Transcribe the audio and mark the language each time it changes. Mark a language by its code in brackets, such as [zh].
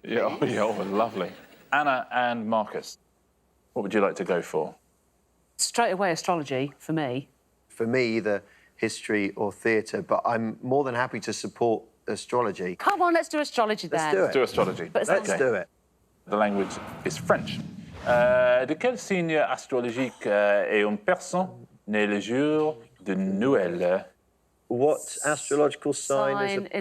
[en] Yeah, lovely. Anna and Marcus, what would you like to go for? Straight away, astrology for me. For me, either history or theatre, but I'm more than happy to support astrology. Come on, let's do astrology then. Let's do it. Do astrology. But Let's Okay. do it. The language is French. [fr] De quel signe astrologique est une personne née le jour de Noël? [en] What astrological sign is a